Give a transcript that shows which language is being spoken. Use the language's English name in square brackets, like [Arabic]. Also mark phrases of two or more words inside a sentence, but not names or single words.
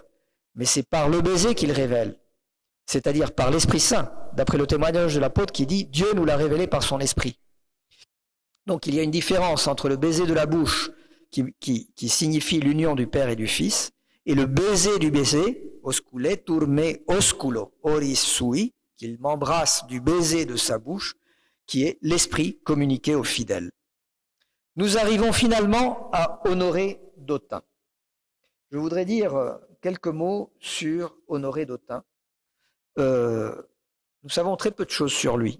[French] Mais c'est par le baiser qu'il révèle, c'est-à-dire par l'Esprit Saint, d'après le témoignage de l'apôtre qui dit « Dieu nous l'a révélé par son Esprit ». Donc il y a une différence entre le baiser de la bouche qui signifie l'union du Père et du Fils, et le baiser du baiser, [Latin] oscule turme osculo oris sui, [French] qu'il m'embrasse du baiser de sa bouche, qui est l'esprit communiqué aux fidèles. Nous arrivons finalement à Honoré d'Autun. Je voudrais dire quelques mots sur Honoré d'Autun. Nous savons très peu de choses sur lui.